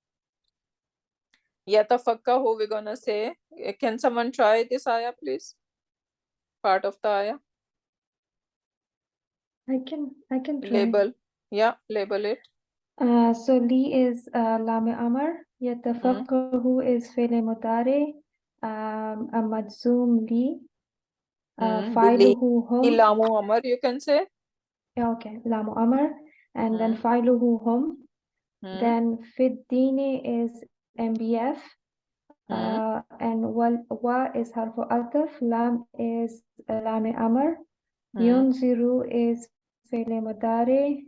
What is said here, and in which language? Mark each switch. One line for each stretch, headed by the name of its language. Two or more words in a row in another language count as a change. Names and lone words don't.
English: Yatafakkahu, we're gonna say, can someone try this ayah, please? Part of the ayah. I can try. Label. Yeah, label it.
Arabic: So لِ is لام أمر، يتفقهوا is فعل مضارع, أ مجزوم لِ, Bili. فاعله هم. لامُ أمر,
English: you can say. Yeah, okay.
Arabic: لامُ أمر.
English: And then Mm.
Arabic: فاعله هم. Mm.
English: Then Fiddini is MBF. And wa is
Arabic: حرفُ عطف. لام is لامُ أمر. ينذروا is فعلُ مضارع.